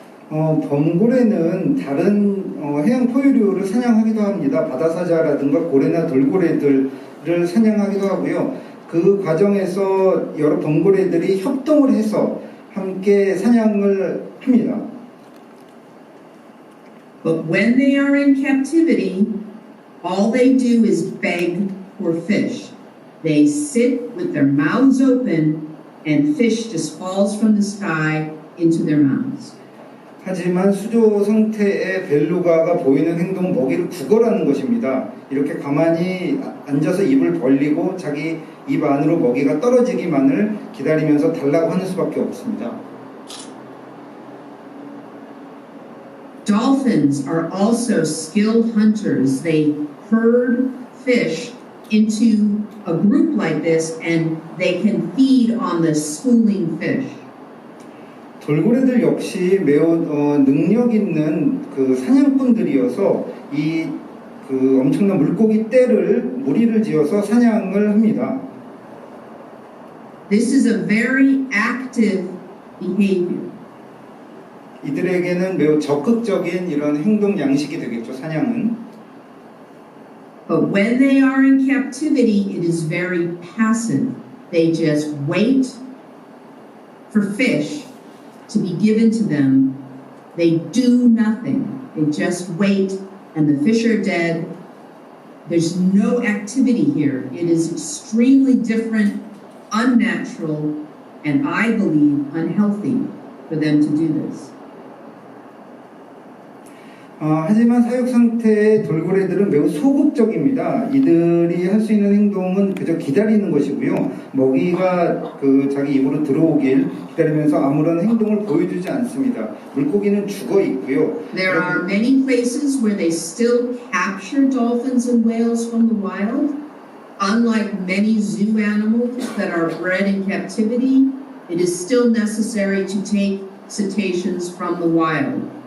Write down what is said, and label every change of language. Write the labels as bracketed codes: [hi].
[ko] 범고래는 다른 해양 포유류를 사냥하기도 합니다. 바다사자라든가 고래나 돌고래들을 사냥하기도 하고요. 그 과정에서 여러 범고래들이 협동을 해서 함께 사냥을 합니다. [en] But when they are in captivity, all they do is beg for fish. They sit with their mouths open and fish just falls from the sky into their mouths. [ko] 하지만 수조 상태의 벨루가가 보이는 행동은 먹이를 구걸하는 것입니다. 이렇게 가만히 앉아서 입을 벌리고 자기 입 안으로 먹이가 떨어지기만을 기다리면서 달라고 하는 수밖에 없습니다. [en] Dolphins are also skilled hunters. They herd fish into a group like this and they can feed on the schooling fish. [ko] 돌고래들 역시 매우 능력 있는 그 사냥꾼들이어서 이 그 엄청난 물고기 떼를 무리를 지어서 사냥을 합니다. [en] This is a very active behavior. [ko] 이들에게는 매우 적극적인 이런 행동 양식이 되겠죠, 사냥은. [en] But when they are in captivity, it is very passive. They just wait for fish to be given to them. They do nothing. They just wait and the fish are dead. There's no activity here. It is extremely different, unnatural, and I believe unhealthy for them to do this. [ko] 하지만 사육 상태의 돌고래들은 매우 소극적입니다. 이들이 할 수 있는 행동은 그저 기다리는 것이고요. 먹이가 그 자기 입으로 들어오길 기다리면서 아무런 행동을 보여주지 않습니다. 물고기는 죽어 있고요. [en] There are many places where they still capture dolphins and whales from the wild. Unlike many zoo animals that are bred in captivity, it is still necessary to take cetaceans from the wild.